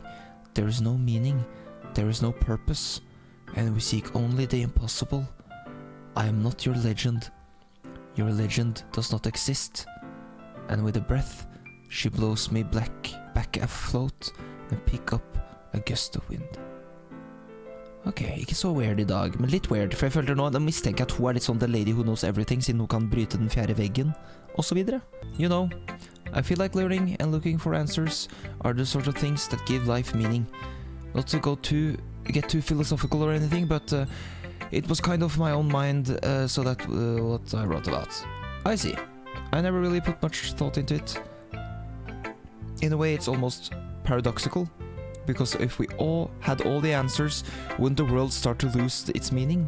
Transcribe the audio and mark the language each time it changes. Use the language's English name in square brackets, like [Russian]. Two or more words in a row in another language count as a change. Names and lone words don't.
[English] There is no meaning, there is no purpose, and we seek only the impossible. I am not your legend. Your legend does not exist. And with a breath, she blows me back afloat and pick up a gust of wind. [Norwegian] Ok, ikke så weird i dag, men litt weird, for jeg føler nå, da mistenker jeg at hun er litt sånn [English] the lady who knows everything, [Norwegian] siden hun kan bryte den fjerde veggen, og så videre. [English] You know, I feel like learning and looking for answers are the sort of things that give life meaning. Not to get too philosophical or anything, but it was kind of my own mind, so that what I wrote about. I see. I never really put much thought into it. In a way, it's almost paradoxical, because if we all had all the answers, wouldn't the world start to lose its meaning?